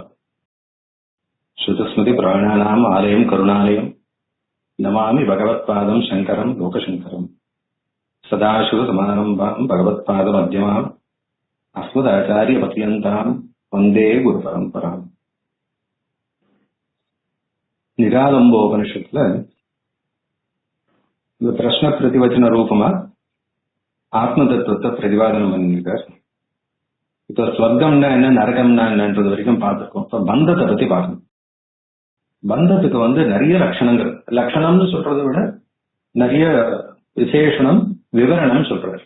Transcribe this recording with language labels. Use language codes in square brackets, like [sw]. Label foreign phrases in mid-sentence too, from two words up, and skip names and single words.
[sa] श्रुतस्मृति पुराणानाम् आलयं करुणालयं नमामि भगवत्पादं शङ्करं लोकशङ्करं. सदाशिवसमारम्भां भगवत्पादमध्यमाम् अस्मदाचार्यपर्यन्तां वन्दे गुरुपरम्पराम्. [ta] निरालम्बोपनिषत्तुல இந்த பிரஷ்ன பிரதிவச்சன ரூபமா ஆத்ம தத்துவத்தை பிரதிபாதனம் பண்ணிருக்கார். இப்ப ஸ்வர்க்கம்னா என்ன, நரகம்னா என்னன்றது வரைக்கும் பார்த்திருக்கோம். இப்ப பந்தத்தை பத்தி பார்க்கணும். பந்தத்துக்கு நிறைய லட்சணங்கள், லட்சணம்னு சொல்றதை விட நிறைய விசேஷணம் விவரணம் சொல்றாரு.